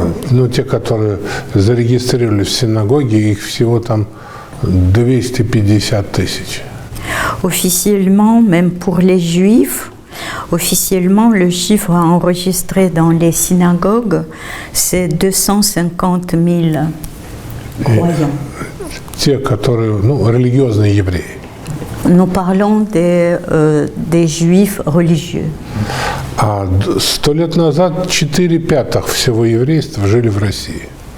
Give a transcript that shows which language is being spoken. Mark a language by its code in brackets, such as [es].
[ru] Ну, те, которые зарегистрировались в синагоге, их всего там 250 тысяч. [fr] Officiellement, même pour les juifs, officiellement, le chiffre enregistré dans les synagogues, c'est 250 000 croyants. [ru] Те, которые, ну, религиозные евреи. [fr] Nous parlons des juifs religieux. [ru] А 100 лет назад 4/5 всего еврейства жили в России.